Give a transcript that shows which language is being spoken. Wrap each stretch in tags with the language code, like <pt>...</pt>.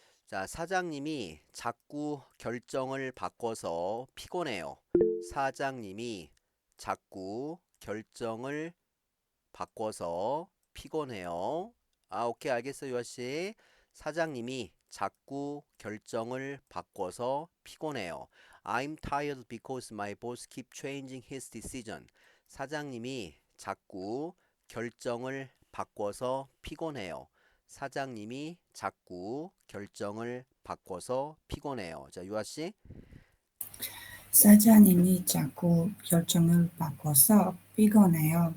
<ko>자, 사장님이 자꾸 결정을 바꿔서 피곤해요. 사장님이 자꾸 결정을 바꿔서 피곤해요. 아, 오케이, 알겠어요, 유아씨. 사장님이 자꾸 결정을 바꿔서 피곤해요.</ko> <en>I'm tired because my boss keep changing his decision.</en> <ko>사장님이 자꾸 결정을 바꿔서 피곤해요. 사장님이 자꾸 결정을 바꿔서 피곤해요. 자, 유아씨. 사장님이 자꾸 결정을 바꿔서 피곤해요.</ko>